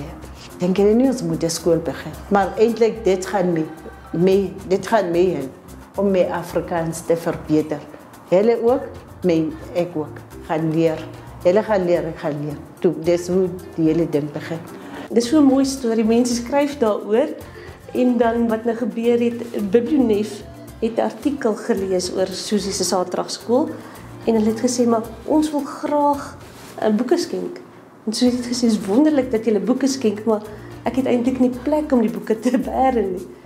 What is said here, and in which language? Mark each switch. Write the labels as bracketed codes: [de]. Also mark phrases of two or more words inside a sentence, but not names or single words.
[nl] Denk jullie niet ons moet de school beginnen? Maar eigenlijk, dit gaat mee om mijn Afrikaans te verbeteren. Jullie ook, ik ook. Gaan leren. Jullie gaan leren, ik ga leren. [af] Toen, dit is hoe die hele ding begint. Dit is so 'n mooi storie. Mense skryf daaroor en dan wat nou gebeur het, Bibliunef het 'n artikel gelees oor Susie se Saterdagskool en hulle het gesê maar ons wil graag 'n boeke skenk. En Susie het gesê is wonderlik dat jy boeke skenk, maar ek het eintlik nie plek om die boeke te bære nie.